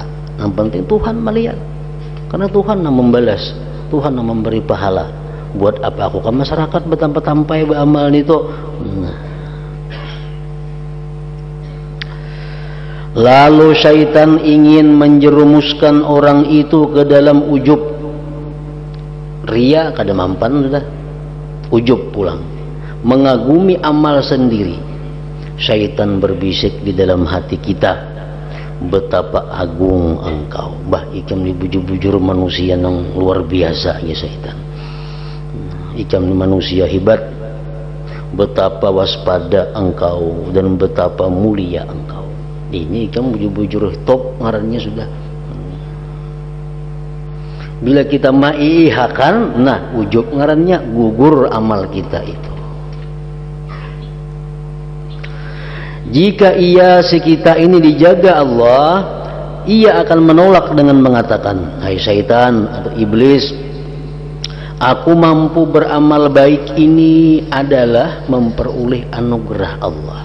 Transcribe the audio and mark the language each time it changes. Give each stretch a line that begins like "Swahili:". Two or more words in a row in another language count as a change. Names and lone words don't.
Indonesian: Yang penting Tuhan melihat, karena Tuhan yang membalas, Tuhan yang memberi pahala. Buat apa aku ke masyarakat betampai beramal itu? Nah. Lalu syaitan ingin menjerumuskan orang itu ke dalam ujub.
Banjar: Ria kada mampan sudah.
Indonesian: Ujub pulang, mengagumi amal sendiri. Syaitan berbisik di dalam hati kita, betapa agung engkau.
Banjar: Bah, ikam ni bujur-bujur
Indonesian: manusia yang luar biasa
Banjar: ya syaitan. Ikam ni
Indonesian: manusia hebat, betapa waspada engkau dan betapa mulia engkau.
Banjar: Ini ikam bujur-bujur top ngarannya sudah. Bila kita maihakan, nah ujub ngarannya, gugur amal kita itu.
Indonesian: Jika ia si kita ini dijaga Allah, ia akan menolak dengan mengatakan, hai syaitan atau iblis, aku mampu beramal baik ini adalah memperoleh anugerah Allah.